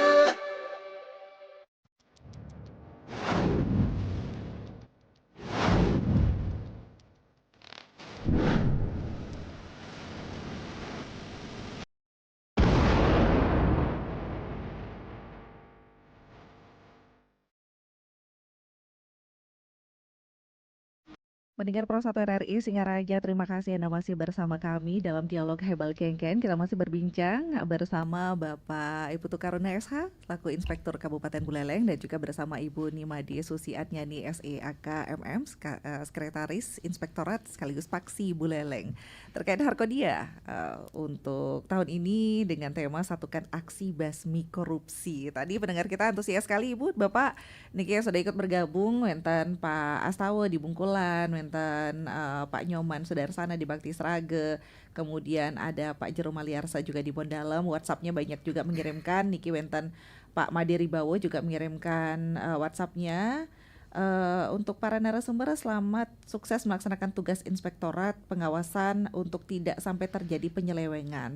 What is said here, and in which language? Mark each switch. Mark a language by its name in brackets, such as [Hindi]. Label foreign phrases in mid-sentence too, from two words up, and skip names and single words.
[Indonesian] Pendengar Pro 1 RRI Singaraja, terima kasih Anda masih bersama kami dalam dialog Hebal Kengken. Kita masih berbincang bersama Bapak Ibu Tukaruna SH, selaku Inspektur Kabupaten Buleleng, dan juga bersama Ibu Nimadi Susi Atnyani SEAK MM, Sekretaris Inspektorat sekaligus Paksi Buleleng. Terkait Harkodia untuk tahun ini dengan tema Satukan Aksi Basmi Korupsi. Tadi pendengar kita antusias sekali Ibu, Bapak niki sudah ikut bergabung, wenten Pak Astawa di Bungkulan, wenten Pak Nyoman Sudarsana di Bakti Srage, kemudian ada Pak Jero Maliarsa juga di Bondalem. WhatsAppnya banyak juga mengirimkan, niki wenten Pak Madiri Bawo juga mengirimkan WhatsAppnya. Untuk para narasumber, selamat sukses melaksanakan tugas inspektorat pengawasan untuk tidak sampai terjadi penyelewengan.